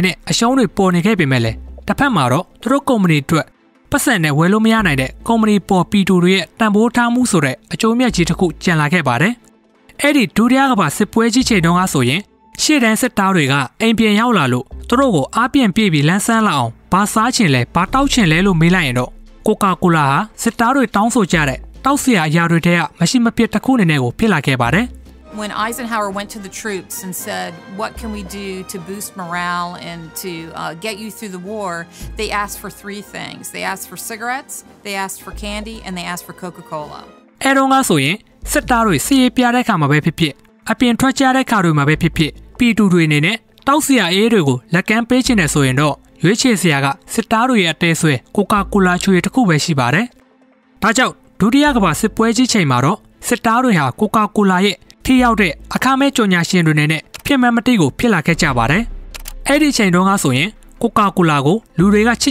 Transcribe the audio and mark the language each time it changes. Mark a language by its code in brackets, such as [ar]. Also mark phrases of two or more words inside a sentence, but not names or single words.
[my] နဲ့အရှုံးတွေပေါ်နေခဲ့ပေမဲ့လည်းတစ်ဖက်မှာတော့သူတို့ကုမ္ပဏီအတွက်ပတ်စံနဲ့ဝယ်လို့မရနိုင်တဲ့ကုမ္ပဏီပေါ်ပီတူတွေရဲ့တန်ဖိုးထားမှုဆိုတဲ့အကျိုးမြတ်ကြီးတစ်ခုကျန်လာခဲ့ပါတယ်။အဲ့ဒီဒုတိယကမ္ဘာစစ်ပွဲကြီးချိန်တုန်းကဆိုရင်ရှေ့တန်းစစ်သားတွေကအိမ်ပြန်ရောက်လာလို့သူတို့ကိုအားပြန်ပြေးပြီးလမ်းဆန်းလာအောင်ဘာစားချင်လဲဘာတောက်ချင်လဲလို့မေးလိုက်ရင်တော့ Coca-Cola ဟာစစ်သားတွေတောင်းဆိုကြတဲ့တောက်စရာအရာတွေထဲကမရှိမဖြစ်တစ်ခုအနေနဲ့ကိုဖြစ်လာခဲ့ပါတယ်။ [en] When Eisenhower went to the troops and said, what can we do to boost morale and to get you through the war, they asked for three things. They asked for cigarettes, they asked for candy, and they asked for Coca-Cola. [my] အဲ့တော့ကဆိုရင်စစ်သားတွေစီးရေးပြတဲ့ခါမှာပဲဖြစ်ဖြစ်အပြင်ထွက်ကြတဲ့ခါတွေမှာပဲဖြစ်ဖြစ်ပီတူတွေအနေနဲ့တောက်စရာအေးတွေကိုလက်ကမ်းပေးချင်တယ်ဆိုရင်တော့ရွေးချယ်စရာကစစ်သားတွေရဲ့အသေးဆွဲ Coca-Cola ချွေတစ်ခုပဲရှိပါတယ်။ဒါကြော င့်ဒုတိယကမ္ဘာစစ်ပွဲကြီးချိန်မှာတော့စစ်သားတွေဟာ Coca-Cola ရဲ့ထိရောက်တဲ့အခမဲ့ကြော်ညာရှင်တွေနဲ့ဖြစ်မှန်မတိကိုဖြစ်လာခဲ့ကြပါတယ်။အဲ့ဒီချိန်တုန်းကဆိုရင် Coca-Cola ကိုလူတွေကချစ်